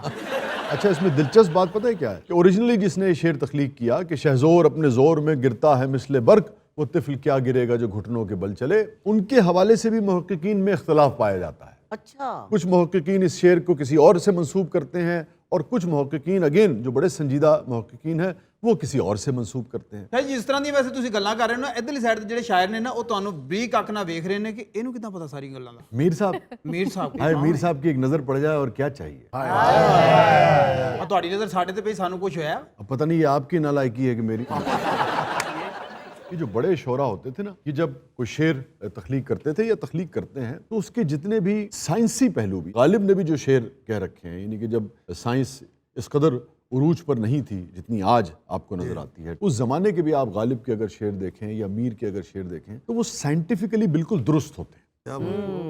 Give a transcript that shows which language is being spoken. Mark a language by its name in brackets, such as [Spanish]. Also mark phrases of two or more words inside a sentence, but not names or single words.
[Urdu] اچھا اس میں دلچسپ بات پتہ ہے کیا ہے کہ اوریجنلی جس نے یہ شعر تخلیق کیا کہ شہزور اپنے زور میں گرتا ہے مثل برق, وہ طفل کیا گرے گا جو گھٹنوں کے بل چلے, ان کے حوالے سے بھی محققین میں اختلاف پایا جاتا ہے. اچھا. کچھ محققین اس شعر کو کسی اور سے منسوب کرتے ہیں اور کچھ محققین اگین جو بڑے سنجیدہ محققین ہیں وہ کسی اور سے منسوب کرتے ہیں. [Punjabi] ਭਾਈ ਜਿਸ ਤਰ੍ਹਾਂ ਦੀ ਵੈਸੇ ਤੁਸੀਂ ਗੱਲਾਂ ਕਰ ਰਹੇ ਹੋ ਨਾ, ਇਧਰਲੀ ਸਾਈਡ ਤੇ ਜਿਹੜੇ ਸ਼ਾਇਰ ਨੇ ਨਾ ਉਹ ਤੁਹਾਨੂੰ ਬਰੀਕ ਅੱਖ ਨਾਲ ਵੇਖ ਰਹੇ ਨੇ ਕਿ ਇਹਨੂੰ ਕਿੱਦਾਂ ਪਤਾ ਸਾਰੀ ਗੱਲਾਂ ਦਾ. [Urdu] میر صاحب [Punjabi] ਮੀਰ ਸਾਹਿਬ [Urdu] ہائے میر صاحب کی ایک نظر پڑ جائے اور کیا چاہیے. [Punjabi] ਆ ਤੁਹਾਡੀ ਨਜ਼ਰ ਸਾਡੇ ਤੇ ਪਈ, ਸਾਨੂੰ ਕੁਝ ਹੋਇਆ. [Urdu] اب پتہ نہیں یہ آپ کی نالائکی ہے کہ میری. یہ جو بڑے شعراء ہوتے تھے نا, یہ جب کوئی شعر تخلیق کرتے تھے یا تخلیق کرتے ہیں تو اس کے جتنے بھی سائنسی پہلو بھی, غالب نے بھی جو شعر کہہ رکھے ہیں, یعنی کہ جب سائنس اس قدر عروج پر نہیں تھی جتنی آج آپ کو نظر آتی ہے, اس زمانے کے بھی آپ غالب کے اگر شعر دیکھیں یا میر کے اگر شعر دیکھیں تو وہ سائنٹیفکلی بالکل درست ہوتے ہیں.